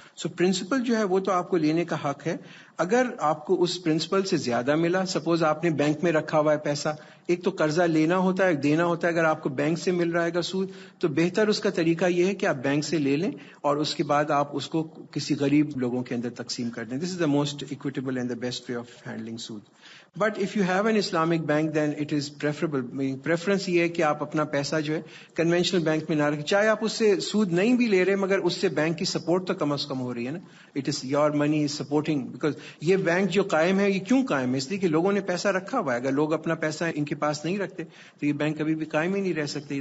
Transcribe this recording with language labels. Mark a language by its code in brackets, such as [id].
[ur] سو principal جو ہے وہ تو آپ کو لینے کا حق ہے. اگر آپ کو اس پرنسپل سے زیادہ ملا، سپوز آپ نے بینک میں رکھا ہوا ہے پیسہ، ایک تو قرضہ لینا ہوتا ہے، دینا ہوتا ہے. اگر آپ کو بینک سے مل رہا ہے گا سود تو بہتر اس کا طریقہ یہ ہے کہ آپ بینک سے لے لیں اور اس کے بعد آپ اس کو کسی غریب لوگوں کے اندر تقسیم کر دیں. [en] This is the most equitable and the best way of handling سود. But if you have an Islamic bank then it is preferable. [ur] Preference یہ ہے کہ آپ اپنا پیسہ جو ہے کنونشنل بینک میں نہ رکھیں، چاہے آپ اس سے سود نہیں بھی لے رہے مگر اس سے بینک کی سپورٹ تو کم از کم ہو رہی ہے نا. [en] It is your money is supporting. Because [ur] یہ بینک جو قائم ہے یہ کیوں قائم ہے؟ اس لیے کہ لوگوں نے پیسہ رکھا ہوا ہے. اگر لوگ اپنا پیسہ ان کے پاس نہیں رکھتے تو یہ بینک کبھی بھی قائم ہی نہیں رہ سکتے.